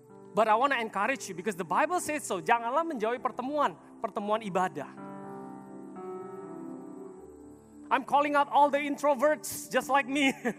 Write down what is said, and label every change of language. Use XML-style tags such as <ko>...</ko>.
<en>But I want to encourage you because the Bible says so.</en> <id>Janganlah menjauhi pertemuan ibadah.</id> <en>I'm calling out all the introverts just like me.</en>